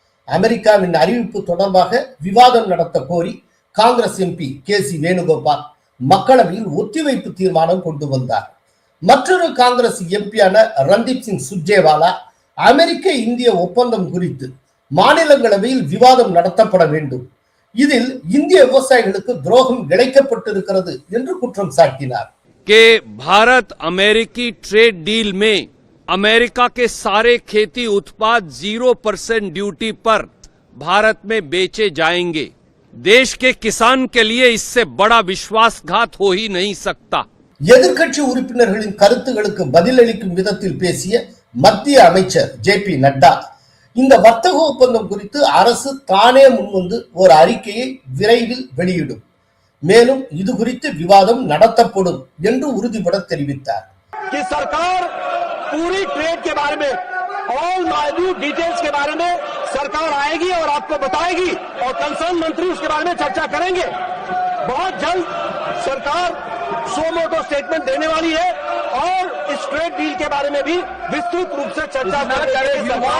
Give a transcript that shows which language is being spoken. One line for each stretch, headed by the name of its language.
Tamil: அமெரிக்காவின் அறிவிப்பு தொடர்பாக விவாதம் நடத்த கோரி காங்கிரஸ் எம்பி KC வேணுகோபால் மக்களவையில் ஒத்திவைப்பு தீர்மானம் கொண்டு வந்தார். மற்றொரு காங்கிரஸ் எம்பியான ரந்தீப் சிங் சுர்ஜேவாலா அமெரிக்க இந்திய ஒப்பந்தம் குறித்து மாநிலங்களவையில் விவாதம் நடத்தப்பட வேண்டும், இதில் இந்திய விவசாயிகளுக்கு துரோகம் இழைக்கப்பட்டிருக்கிறது என்று குற்றம் சாட்டினார்.
Hindi: भारत अमेरिकी ट्रेड डील में अमेरिका के सारे खेती उत्पाद 0% ड्यूटी पर भारत में बेचे जाएंगे. देश के किसान के लिए इससे बड़ा विश्वासघात हो ही नहीं सकता.
Tamil: எதிர்க்கட்சி உறுப்பினர்களின் கருத்துகளுக்கு பதிலளிக்கும் விதத்தில் பேசிய மத்திய அமைச்சர் JP நட்டா இந்த வர்த்தக ஒப்பந்தம் குறித்து அரசு தானே முன்வந்து ஒரு அறிக்கையை விரைவில் வெளியிடும், மேலும் இது குறித்து விவாதம் நடத்தப்படும் என்று உறுதிபட தெரிவித்தார்.
Hindi: कि सरकार पूरी ट्रेड के बारे में ऑल माइन्यूट डिटेल्स के बारे में सरकार आएगी और आपको बताएगी और कंसर्न मंत्री उसके बारे में चर्चा करेंगे. बहुत जल्द सरकार सोमोटो स्टेटमेंट देने वाली है और इस ट्रेड डील के बारे में भी विस्तृत रूप से चर्चा करेगी.